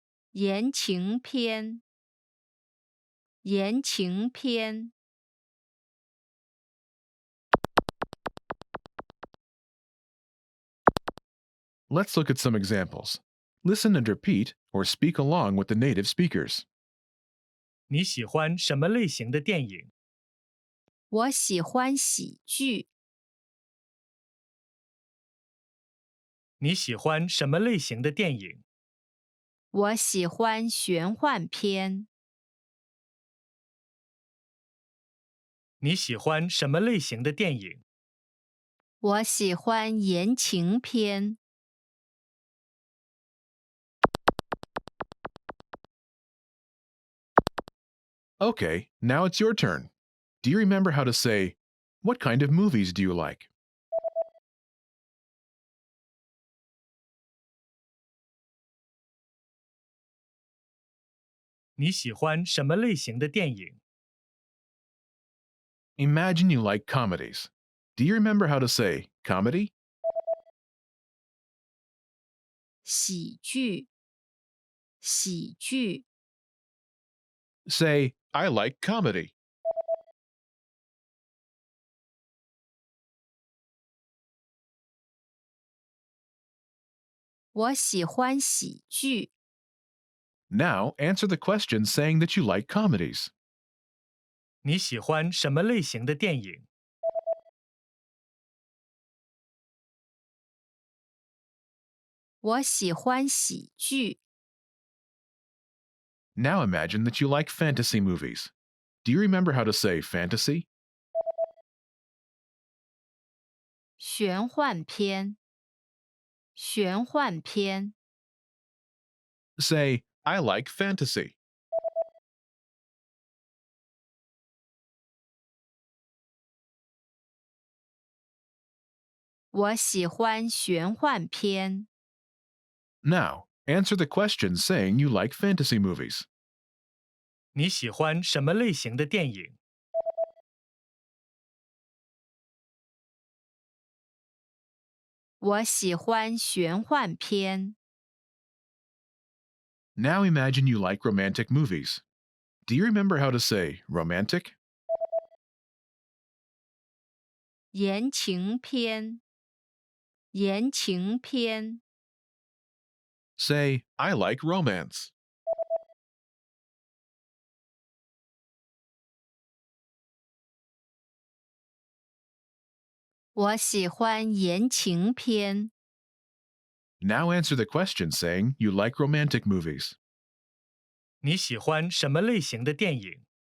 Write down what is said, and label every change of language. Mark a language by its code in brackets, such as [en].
[zh] 言情片。言情片。 [en] Let's look at some examples. Listen and repeat or speak along with the native speakers. [zh] 你喜欢什么类型的电影？我喜欢喜剧。你喜欢什么类型的电影？我喜欢玄幻片。你喜欢什么类型的电影？我喜欢言情片。 [en] Okay, now it's your turn. Do you remember how to say, What kind of movies do you like? [zh] 「你喜欢什么类型的电影？ [en] Imagine you like comedies. Do you remember how to say comedy? [zh] 喜剧。喜剧。 [en] Say, I like comedy. [zh] 我喜欢喜剧。 [en] Now answer the question saying that you like comedies. [zh] 你喜欢什么类型的电影？我喜欢喜剧。 [en] Now imagine that you like fantasy movies. Do you remember how to say fantasy? [zh] 玄幻片。玄幻片。 [en] Say, I like fantasy. [zh] 我喜欢玄幻片。 [en] Now, answer the question saying you like fantasy movies. [zh] 你喜欢什么类型的电影？我喜欢玄幻片。 [en] Now imagine you like romantic movies. Do you remember how to say romantic? [zh] 言情片。言情片。 [en] Say, I like romance. [zh] 我喜欢言情片。 [en] Now answer the question saying you like romantic movies. [zh] 你喜欢什么类型的电影？